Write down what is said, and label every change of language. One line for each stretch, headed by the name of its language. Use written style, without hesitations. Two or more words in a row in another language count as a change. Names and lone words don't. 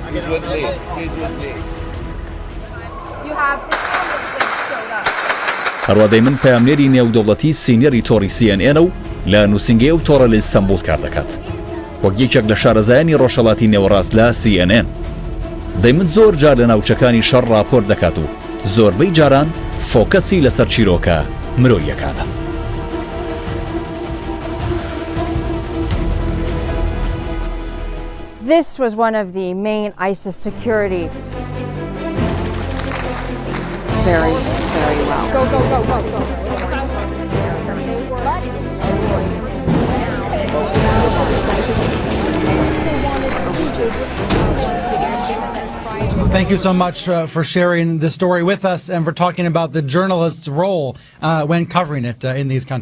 Central Kurdish: ئەروا دەیمن پەیامنێری نێودەوڵەتی سینیەری تۆڕی CNN و لە نووسینگەیە و تۆڕە لە ئیستەنبوڵ کار دەکات وەک یەکێک لە شارەزایانی ڕۆژهەڵاتی نێوەڕاست لە CNN. دەیمن زۆر جار لە ناوچەکانی شەڕ راپۆرت دەکات و زۆربەی جاران فۆکەسی لەسەر چیرۆکە مرۆییەکانە.
English: This was one of the main ISIS security. Very well. Go. Thank you so much for sharing this story with us and for talking about the journalist's role when covering it in these countries.